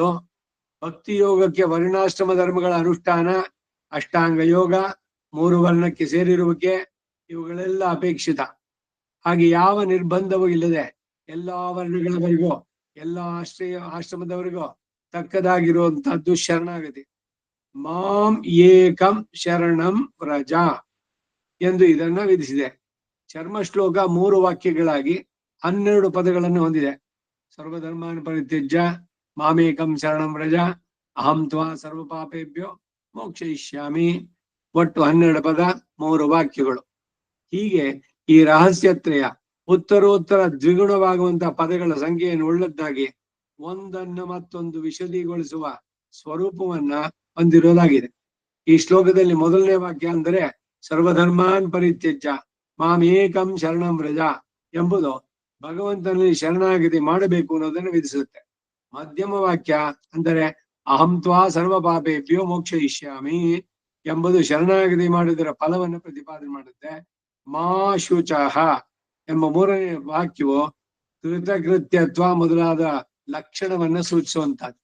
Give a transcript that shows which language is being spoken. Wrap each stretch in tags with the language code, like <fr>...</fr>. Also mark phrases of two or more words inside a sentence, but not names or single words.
<kn>ಭಕ್ತಿ ಯೋಗಕ್ಕೆ ವರ್ಣಾಶ್ರಮ ಧರ್ಮಗಳ ಅನುಷ್ಠಾನ, ಅಷ್ಟಾಂಗ ಯೋಗ, 3 ವರ್ಣಕ್ಕೆ ಸೇರಿರುವಿಕೆ, ಇವುಗಳೆಲ್ಲ ಅಪೇಕ್ಷಿತ. ಹಾಗೆ ಯಾವ ನಿರ್ಬಂಧವೂ ಇಲ್ಲದೆ ಎಲ್ಲಾ ವರ್ಣಗಳವರೆಗೂ ಎಲ್ಲಾ ಆಶ್ರಮದವರೆಗೂ ತಕ್ಕದಾಗಿರುವಂತಹದ್ದು ಶರಣಾಗತಿ.</kn> <sa>ಮಾಂ ಏಕಂ ಶರಣಂ ವ್ರಜ</sa> <kn>ಎಂದು ಇದನ್ನ ವಿಧಿಸಿದೆ. ಚರ್ಮ ಶ್ಲೋಕ 3 ವಾಕ್ಯಗಳಾಗಿ 12 ಪದಗಳನ್ನು ಹೊಂದಿದೆ.</kn> <sa>ಸರ್ವಧರ್ಮಾನ್ ಪರಿತ್ಯಜ್ಯ ಮಾಮೇಕಂ ಶರಣಂ ವ್ರಜ ಅಹಂ ತ್ವಾ ಸರ್ವ ಪಾಪೇಭ್ಯೋ ಮೋಕ್ಷಯಿಷ್ಯಾಮಿ.</sa> <kn>ಒಟ್ಟು 12 ಪದ, 3 ವಾಕ್ಯಗಳು. ಹೀಗೆ ಈ ರಹಸ್ಯತ್ರಯ ಉತ್ತರೋತ್ತರ ದ್ವಿಗುಣವಾಗುವಂತಹ ಪದಗಳ ಸಂಖ್ಯೆಯನ್ನು ಉಳ್ಳದ್ದಾಗಿ ಒಂದನ್ನು ಮತ್ತೊಂದು ವಿಶದೀಗೊಳಿಸುವ ಸ್ವರೂಪವನ್ನ ಹೊಂದಿರೋದಾಗಿದೆ. ಈ ಶ್ಲೋಕದಲ್ಲಿ ಮೊದಲನೇ ವಾಕ್ಯ ಅಂದರೆ</kn> <sa>ಸರ್ವಧರ್ಮಾನ್ ಪರಿತ್ಯಜ್ಯ ಮಾಮೇಕಂ ಶರಣಂ ವ್ರಜ</sa> <kn>ಎಂಬುದು ಭಗವಂತನಲ್ಲಿ ಶರಣಾಗತಿ ಮಾಡಬೇಕು ಅನ್ನೋದನ್ನು ವಿಧಿಸುತ್ತೆ. ಮಧ್ಯಮ ವಾಕ್ಯ ಅಂದರೆ</kn> <sa>ಅಹಂ ತ್ವಾ ಸರ್ವ ಪಾಪೇಭ್ಯೋ ಮೋಕ್ಷಯಿಷ್ಯಾಮಿ</sa> <kn>ಎಂಬುದು ಶರಣಾಗತಿ ಮಾಡಿದರ ಫಲವನ್ನು ಪ್ರತಿಪಾದನೆ ಮಾಡುತ್ತೆ.</kn> <sa>ಮಾ ಶುಚಃ</sa> <kn>ಎಂಬ 3ನೇ ವಾಕ್ಯವು ಕೃತಕೃತ್ಯತ್ವ ಮೊದಲಾದ ಲಕ್ಷಣವನ್ನ ಸೂಚಿಸುವಂತಹದ್ದು.</kn>